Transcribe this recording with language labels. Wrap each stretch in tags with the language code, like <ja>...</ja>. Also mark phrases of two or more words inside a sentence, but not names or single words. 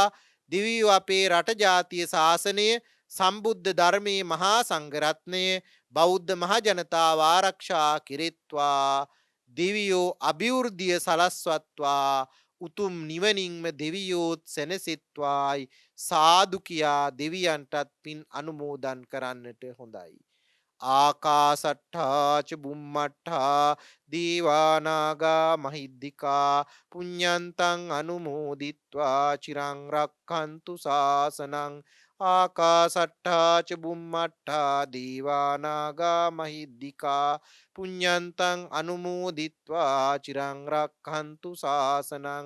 <si>දෙවියෝ අපේ රට ජාතිය ශාසනය සම්බුද්ධ ධර්මයේ මහා සංඝරත්නය බෞද්ධ මහජනතාව ආරක්ෂා කෙරෙත්වා. දෙවියෝ අභිවෘද්ධිය සලස්වත්වා. උතුම් නිවනින්ම දෙවියෝත් සැනසෙත්වායි සාදු කියා දෙවියන්ටත් පින් අනුමෝදන් කරන්නට හොඳයි.</si> <pi>ආකාසට්ඨා ච බුම්මට්ඨා දීවානාගා මහිද්దికා පුඤ්ඤන්තං අනුමෝදිත්වා චිරං රක්ඛන්තු ශාසනං. ආකාසට්ඨා ච බුම්මට්ඨා දීවානාගා මහිද්దికා පුඤ්ඤන්තං අනුමෝදිත්වා චිරං රක්ඛන්තු ශාසනං.</pi>